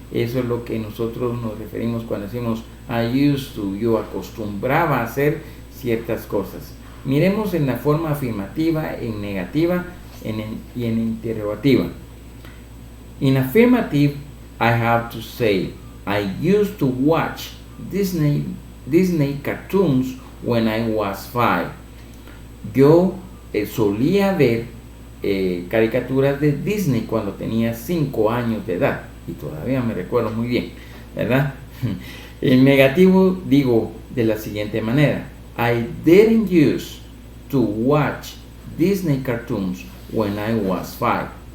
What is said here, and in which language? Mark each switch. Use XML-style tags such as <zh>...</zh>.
<es>Eso es lo que nosotros nos referimos cuando decimos</es> <en>I used to,</en> <es>yo acostumbraba a hacer ciertas cosas. Miremos en la forma afirmativa, en negativa y en interrogativa.</es> <en>In affirmative, I have to say, I used to watch Disney cartoons when I was 5.</en> <es>Yo solía ver caricaturas de Disney cuando tenía 5 años de edad, y todavía me recuerdo muy bien, ¿verdad? En negativo digo de la siguiente manera:</es> <en>I didn't used to watch Disney cartoons when I was 5.</en>